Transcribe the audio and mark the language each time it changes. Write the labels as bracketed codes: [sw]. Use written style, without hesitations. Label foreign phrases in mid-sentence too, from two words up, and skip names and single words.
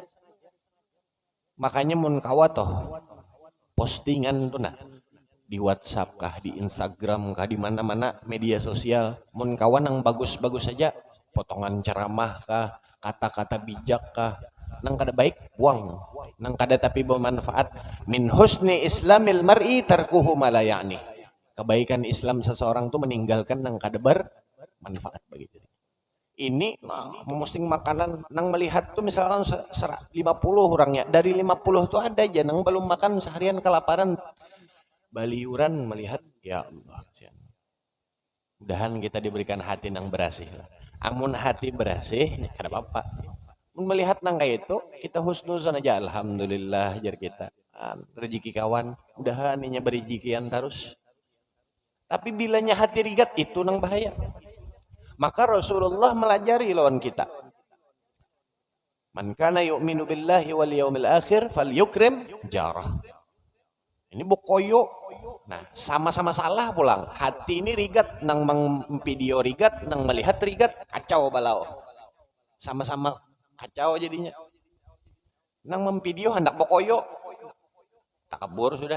[bjn] Makanya mun kawa toh postingan tuh nah di WhatsApp kah, di Instagram kah, di mana-mana media sosial, mun kawan nang bagus-bagus saja, potongan ceramah kah, kata-kata bijak kah, nang kada baik buang, nang kada tapi bermanfaat. [ar] من حسن إسلام المرء تركه ما لا يعني. [bjn] Kebaikan Islam seseorang tuh meninggalkan nang kada bermanfaat bagi diri. Ini memosting makanan nang melihat tuh misalkan 50 orangnya, dari 50 tuh ada aja nang belum makan seharian kelaparan, baliuran melihat, ya Allah. Mudahan kita diberikan hati nang bersih. Amun hati bersih, kada apa-apa. Melihat nang kayak itu, kita husnuzon aja, alhamdulillah jar kita. Rezeki kawan, mudahan inya berizikian terus. Tapi bilanya hati rigat itu nang bahaya. Maka Rasulullah melajari lawan kita. [ar] من كان يؤمن بالله واليوم الآخر فليكرم جاره. [bjn] Ini bokoyo. Nah, sama-sama salah pulang. Hati ini rigat, nang video rigat, nang melihat rigat, kacau balau. Sama-sama kacau jadinya. Nang memvideo hendak bokoyo, takabur sudah.